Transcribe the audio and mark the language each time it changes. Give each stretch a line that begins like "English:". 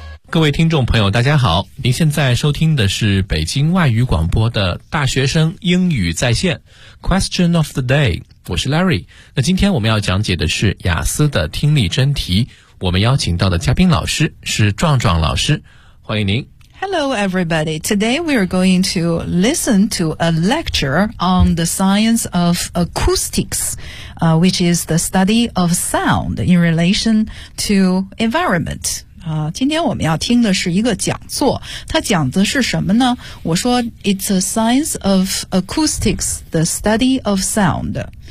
Chinese: 各位听众朋友大家好，您现在收听的是北京外语广播的大学生英语在线 Question of the day， 我是 Larry。那今天我们要讲解的是雅思的听力真题，我们邀请到的嘉宾老师是壮壮老师，欢迎您。
English: Hello everybody, today we are going to listen to a lecture on the science of acoustics, which is the study of sound in relation to environment.
Chinese: 今天我们要听的是一个讲座，它讲的是什么呢？我说
English: It's a science of acoustics, the study of sound.